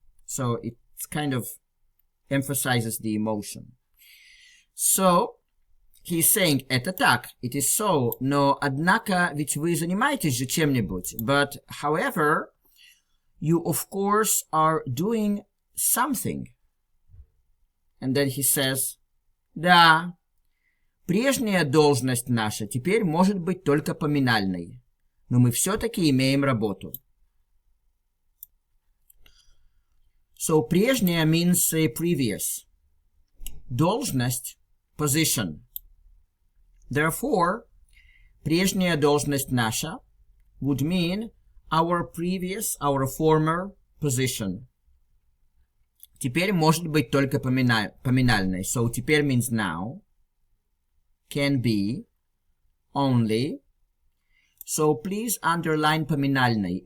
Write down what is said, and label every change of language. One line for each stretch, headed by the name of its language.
English: So it kind of emphasizes the emotion. So he's saying,
Russian: это так,
English: it is so,
Russian: но однако ведь вы занимаетесь же чем-нибудь.
English: But however, you of course are doing something. And then he says,
Russian: да, прежняя должность наша теперь может быть только поминальной, но мы все-таки имеем работу.
English: So прежняя means previous. Должность, position. Therefore,
Russian: прежняя должность наша
English: would mean our previous, our former position.
Russian: Теперь может быть только поминальной.
English: So теперь means now. Can be. Only. So please underline поминальной.